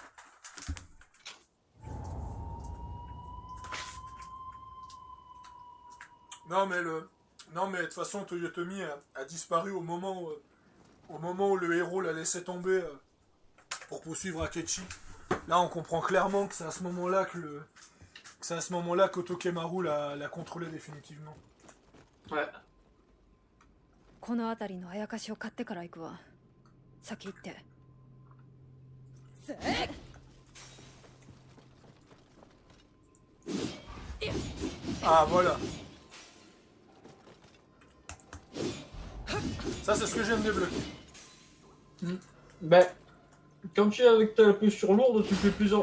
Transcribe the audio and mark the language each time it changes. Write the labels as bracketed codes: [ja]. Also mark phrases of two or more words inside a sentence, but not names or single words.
[fr] Non mais de toute façon Toyotomi a disparu au moment où le héros l'a laissé tomber pour poursuivre Akechi. Là on comprend clairement que c'est à ce moment-là qu'Otokemaru l'a contrôlé définitivement. Ouais. [ja] この辺りのあやかしを買ってから行くわ。先行って。 [fr] Ah, voilà. Ça, c'est ce que j'aime débloquer. Ben, quand tu es avec ta posture lourde, tu fais plusieurs...